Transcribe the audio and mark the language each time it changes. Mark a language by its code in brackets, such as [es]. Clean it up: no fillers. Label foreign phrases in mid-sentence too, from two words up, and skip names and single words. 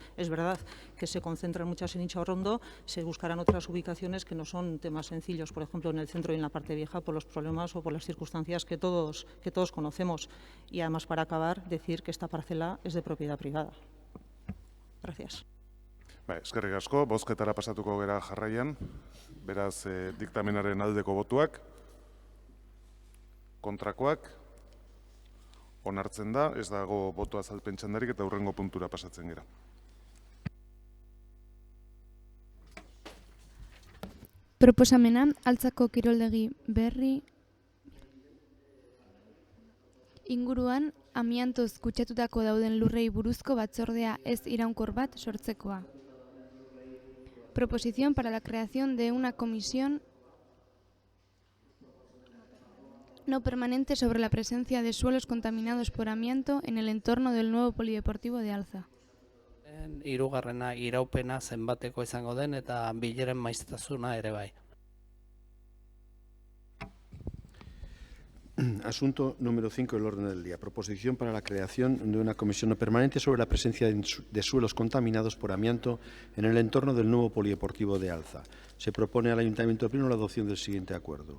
[es] Es verdad que se concentran muchas en Inchaurrondo, se buscarán otras ubicaciones que no son temas sencillos, por ejemplo en el centro y en la parte vieja por los problemas o por las circunstancias que todos conocemos. Y además, para acabar, decir que esta parcela es de propiedad privada. Gracias. [eu] Eskerrik asko, bozketara pasatuko gera jarraian, beraz diktamenaren aldeko botuak, kontrakoak, onartzen da, ez dago boto azalpen txandarik eta hurrengo puntura pasatzen gera. Proposamena, Altzako kiroldegi berri inguruan amiantoz kutsatutako dauden lurrei buruzko batzordea ez iraunkor bat sortzekoa. [es] Proposición para la creación de una comisión no permanente sobre la presencia de suelos contaminados por amianto en el entorno del nuevo polideportivo de Alza. [eu] Hirugarrena iraupena zenbateko izango den eta bileren maiztasuna ere bai. [es] Asunto número 5 del orden del día. Proposición para la creación de una comisión no permanente sobre la presencia de suelos contaminados por amianto en el entorno del nuevo polideportivo de Alza. Se propone al Ayuntamiento Pleno la adopción del siguiente acuerdo.